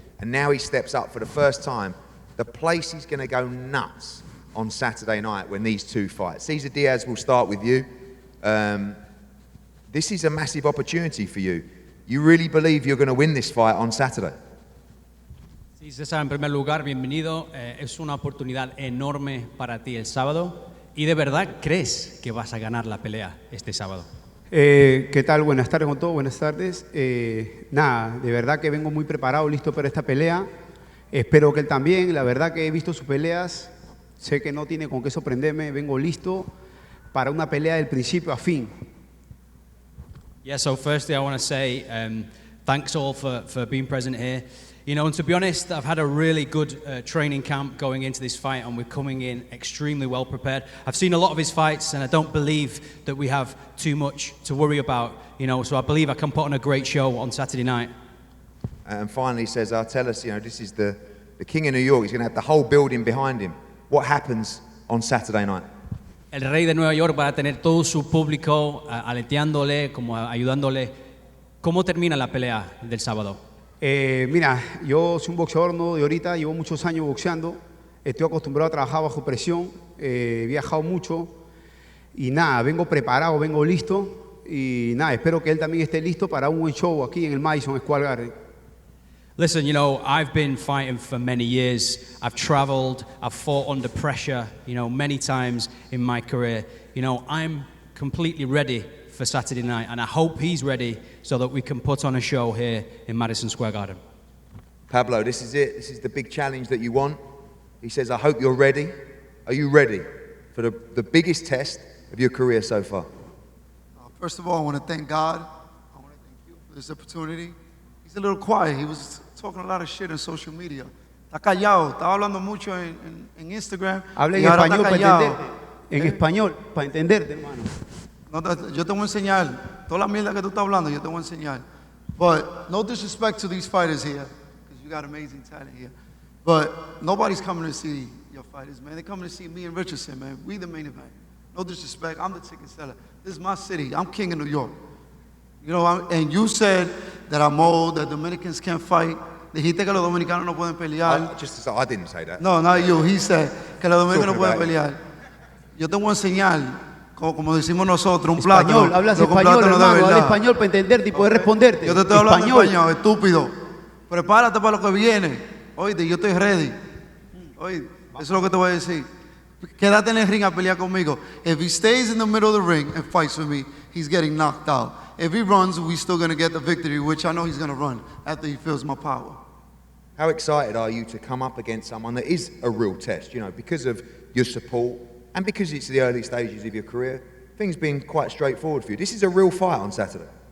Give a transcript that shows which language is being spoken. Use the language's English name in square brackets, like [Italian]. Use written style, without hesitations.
[English] And now he steps up for the first time. The place is going to go nuts on Saturday night when these two fight. Cesar Diaz, will start with you. This is a massive opportunity for you. You really believe you're going to win this fight on Saturday? [Spanish] Sí, César, en primer lugar, bienvenido. Es una oportunidad enorme para ti el sábado. ¿Y de verdad crees que vas a ganar la pelea este sábado? ¿Qué tal? Buenas tardes con todos, buenas tardes. Nada, de verdad que vengo muy preparado, listo para esta pelea. Espero que él también, la verdad que he visto sus peleas, sé que no tiene con qué sorprenderme, vengo listo para una pelea del principio a fin. [English] Yeah, so firstly I want to say thanks all for being present here. You know, and to be honest, I've had a really good training camp going into this fight, and we're coming in extremely well prepared. I've seen a lot of his fights, and I don't believe that we have too much to worry about, you know, so I believe I can put on a great show on Saturday night. And finally, Cesar, tell us, you know, this is the king of New York. He's going to have the whole building behind him. What happens on Saturday night? [Spanish] El rey de Nueva York va a tener todo su público aleteándole, como ayudándole. ¿Cómo termina la pelea del sábado? Mira, yo soy un boxeador no de ahorita, llevo muchos años boxeando, estoy acostumbrado a trabajar bajo presión, he viajado mucho y nada, vengo preparado, vengo listo y nada, espero que él también esté listo para un buen show aquí en el Madison Square Garden. [English] Listen, you know, I've been fighting for many years. I've traveled, I've fought under pressure, you know, many times in my career. You know, I'm completely ready for Saturday night, and I hope he's ready so that we can put on a show here in Madison Square Garden. Pablo, this is it. This is the big challenge that you want. He says, I hope you're ready. Are you ready for the biggest test of your career so far? First of all, I want to thank God. I want to thank you for this opportunity. He's a little quiet. He was talking a lot of shit on social media. [Spanish] Está callado. Estaba hablando mucho en Instagram. Habla en español para entenderte. En español para entenderte, hermano. No, yo te voy a enseñar. Toda la mierda que tú estás hablando, yo te voy a enseñar. [English] But no disrespect to these fighters here, because you got amazing talent here. But nobody's coming to see your fighters, man. They're coming to see me and Richardson, man. We the main event. No disrespect. I'm the ticket seller. This is my city. I'm king of New York. You know, and you said that I'm old, that Dominicans can't fight. [Spanish] Dijiste que los dominicanos no pueden pelear. [English] I didn't say that. No, not you. He said [Spanish] que los dominicanos no pueden pelear. Yo te voy a enseñar. Como decimos nosotros, un plato. Español, hablas español, hermano, habla español para entenderte y poder responderte. Yo te estoy hablando español, estúpido. Prepárate para lo que viene. Oíste, yo estoy ready. Oíste, eso es lo que te voy a decir. Quédate en el ring a pelear conmigo. [English] If he stays in the middle of the ring and fights with me, he's getting knocked out. If he runs, we're still going to get the victory, which I know he's going to run after he feels my power. How excited are you to come up against someone that is a real test, you know, because of your support? And because it's the early stages of your career, things been quite straightforward for you. This is a real fight on Saturday.